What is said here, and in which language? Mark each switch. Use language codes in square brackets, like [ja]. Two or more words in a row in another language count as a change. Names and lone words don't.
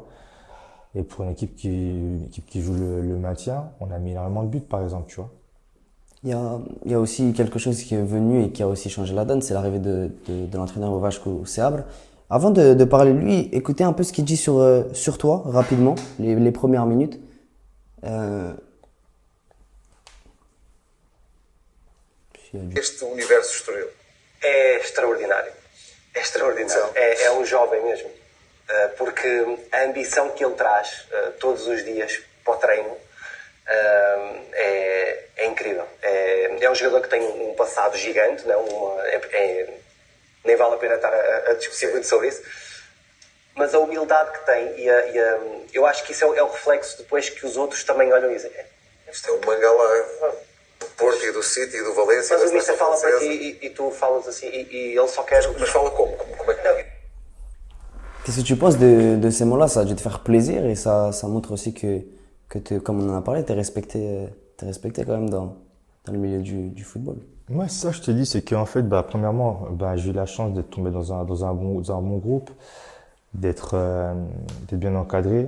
[fr] Et pour une équipe qui joue le maintien, on a mis énormément de buts, par exemple, tu vois? Il y a aussi quelque chose qui est venu et qui a aussi changé la donne, c'est l'arrivée de l'entraîneur au Vasco Seabra. Avant de parler de lui, écoutez un peu ce qu'il dit sur toi, rapidement, les premières minutes. [pt] Este universo Estoril é extraordinário. É extraordinário. É um jovem mesmo. Porque a ambição que ele traz todos os dias para o treino é incrível. É um jogador que tem um passado gigante, não? Nem vale a pena estar a discutir muito sobre isso. Mas a humildade que tem eu acho que isso é o reflexo depois que os outros também olham e dizem. Isto é o Mangala do Porto e do City e do Valência. Mas o Mister fala para ti e tu falas assim e ele só quer... Mas fala como? Como é que... [fr] Qu'est-ce que tu penses de ces mots-là? Ça a dû te faire plaisir et ça montre aussi que comme on en a parlé, t'es respecté quand même dans le milieu du football. Ouais, ça, je te dis, c'est qu'en fait, premièrement, j'ai eu la chance d'être tombé dans un bon groupe, d'être bien encadré.